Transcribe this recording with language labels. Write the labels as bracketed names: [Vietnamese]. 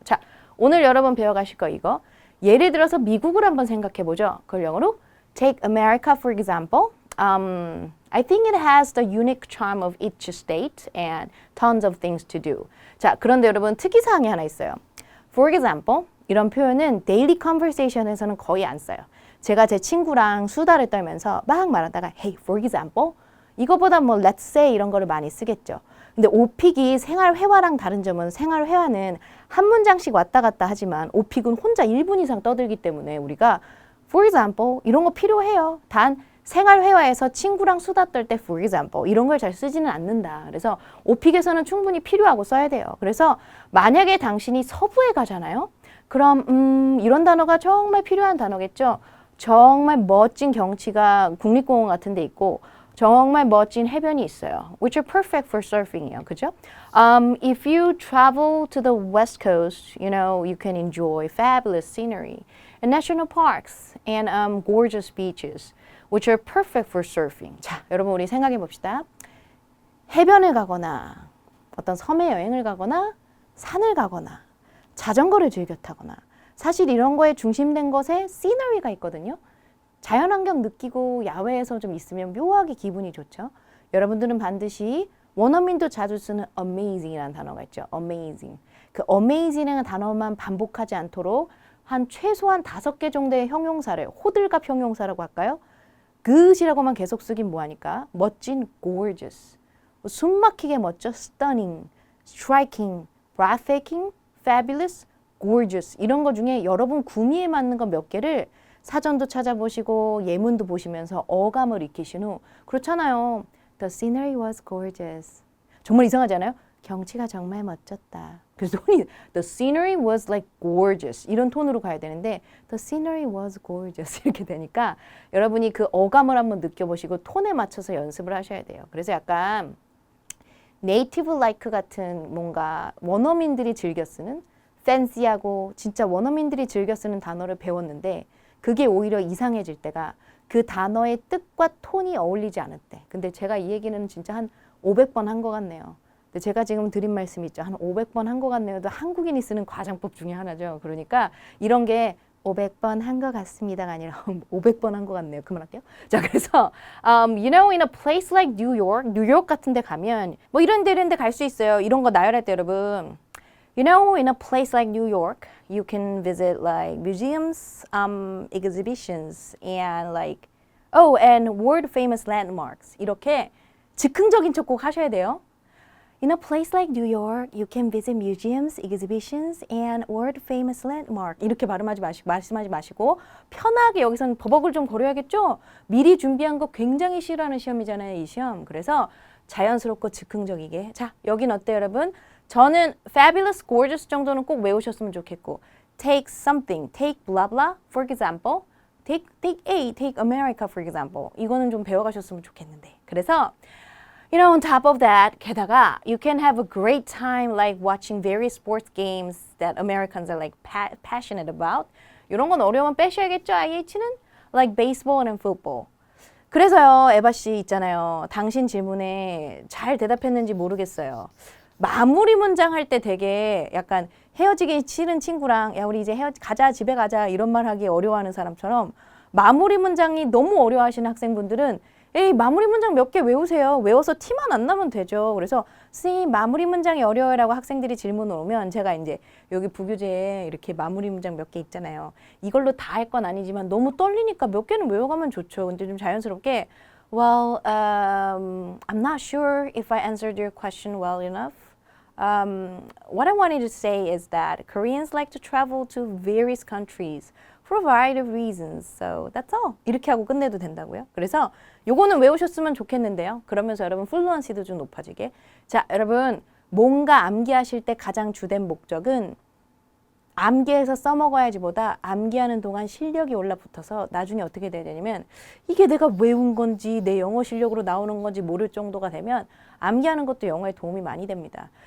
[Korean] 자, 오늘 여러분 배워가실 거 이거. 예를 들어서 미국을 한번 생각해보죠. 그걸 영어로 [English] take America for example. I think it has the unique charm of each state and tons of things to do. [Korean] 자, 그런데 여러분 특이사항이 하나 있어요. For example, 이런 표현은 daily conversation에서는 거의 안 써요. 제가 제 친구랑 수다를 떨면서 막 말하다가 hey, for example, 이거보다 뭐 let's say 이런 거를 많이 쓰겠죠. 근데 오픽이 생활회화랑 다른 점은 생활회화는 한 문장씩 왔다 갔다 하지만 오픽은 혼자 1분 이상 떠들기 때문에 우리가 for example 이런 거 필요해요. 단 생활회화에서 친구랑 수다 떨 때 for example 이런 걸 잘 쓰지는 않는다. 그래서 오픽에서는 충분히 필요하고 써야 돼요. 그래서 만약에 당신이 서부에 가잖아요. 그럼 이런 단어가 정말 필요한 단어겠죠. 정말 멋진 경치가 국립공원 같은 데 있고 정말 멋진 해변이 있어요. [English] Which are perfect for surfing이요. [Korean] 그죠? [English] If you travel to the west coast, you know, you can enjoy fabulous scenery and national parks and gorgeous beaches, which are perfect for surfing. [Korean] 자, 여러분 우리 생각해 봅시다. 해변을 가거나 어떤 섬에 여행을 가거나 산을 가거나 자전거를 즐겨 타거나 사실 이런 거에 중심된 것에 시너리가 있거든요. 자연환경 느끼고 야외에서 좀 있으면 묘하게 기분이 좋죠. 여러분들은 반드시 원어민도 자주 쓰는 amazing이라는 단어가 있죠. [English] amazing. [Korean] 그 amazing이라는 단어만 반복하지 않도록 한 최소한 5개 정도의 형용사를 호들갑 형용사라고 할까요? good이라고만 계속 쓰긴 뭐하니까 멋진 gorgeous, 숨막히게 멋져 stunning, striking, breathtaking, fabulous, gorgeous 이런 거 중에 여러분 구미에 맞는 거 몇 개를 사전도 찾아보시고 예문도 보시면서 어감을 익히신 후 그렇잖아요. [English] The scenery was gorgeous. [Korean] 정말 이상하지 않아요? 경치가 정말 멋졌다. 그래서 톤이 [English] The scenery was like gorgeous [Korean] 이런 톤으로 가야 되는데 [English] The scenery was gorgeous [Korean] 이렇게 되니까 여러분이 그 어감을 한번 느껴보시고 톤에 맞춰서 연습을 하셔야 돼요. 그래서 약간 네이티브 라이크 같은 뭔가 원어민들이 즐겨 쓰는 fancy하고 진짜 원어민들이 즐겨 쓰는 단어를 배웠는데 그게 오히려 이상해질 때가 그 단어의 뜻과 톤이 어울리지 않을 때. 근데 제가 이 얘기는 진짜 한 500번 한 것 같네요. 근데 제가 지금 드린 말씀 있죠. 한 500번 한 것 같네요도 한국인이 쓰는 과장법 중에 하나죠. 그러니까 이런 게 500번 한 것 같습니다가 아니라 500번 한 것 같네요. 그만할게요. 자, 그래서 [English] you know, in a place like New York, [Korean] 뉴욕 같은 데 가면 뭐 이런 데 갈 수 있어요. 이런 거 나열할 때 여러분. [English] You know, in a place like New York, you can visit like museums, exhibitions, and like, oh, and world famous landmarks. [Korean] 이렇게 즉흥적인 척 꼭 하셔야 돼요. [English] In a place like New York, you can visit museums, exhibitions, and world famous landmark. [Korean] 이렇게 말씀하지 마시고 편하게 여기서는 버벅을 좀 거려야겠죠? 미리 준비한 거 굉장히 싫어하는 시험이잖아요, 이 시험. 그래서 자연스럽고 즉흥적이게. 자, 여긴 어때요, 여러분? 저는 [English] fabulous, gorgeous [Korean] 정도는 꼭 외우셨으면 좋겠고 [English] take something, take blah blah, for example. take A, take America, for example. [Korean] 이거는 좀 배워가셨으면 좋겠는데. 그래서 [English] you know, on top of that, [Korean] 게다가 [English] you can have a great time like watching various sports games that Americans are like passionate about. [Korean] 이런 건 어려우면 빼셔야겠죠, IH는? [English] Like baseball and football. [Korean] 그래서요, 에바 씨 있잖아요. 당신 질문에 잘 대답했는지 모르겠어요. 마무리 문장 할 때 되게 약간 헤어지기 싫은 친구랑 야 우리 이제 가자 집에 가자 이런 말 하기 어려워하는 사람처럼 마무리 문장이 너무 어려워하시는 학생분들은 에이 마무리 문장 몇 개 외우세요. 외워서 티만 안 나면 되죠. 그래서 선생님 마무리 문장이 어려워요라고 학생들이 질문을 오면 제가 이제 여기 부교재에 이렇게 마무리 문장 몇 개 있잖아요. 이걸로 다 할 건 아니지만 너무 떨리니까 몇 개는 외워가면 좋죠. 근데 좀 자연스럽게 [English] Well, I'm not sure if I answered your question well enough. What I wanted to say is that Koreans like to travel to various countries for a variety of reasons. So that's all. [Korean] 이렇게 하고 끝내도 된다고요. 그래서 요거는 외우셨으면 좋겠는데요. 그러면서 여러분 플루언시도 좀 높아지게. 자, 여러분 뭔가 암기하실 때 가장 주된 목적은 암기해서 써먹어야지보다 암기하는 동안 실력이 올라붙어서 나중에 어떻게 돼야 되냐면 이게 내가 외운 건지 내 영어 실력으로 나오는 건지 모를 정도가 되면 암기하는 것도 영어에 도움이 많이 됩니다.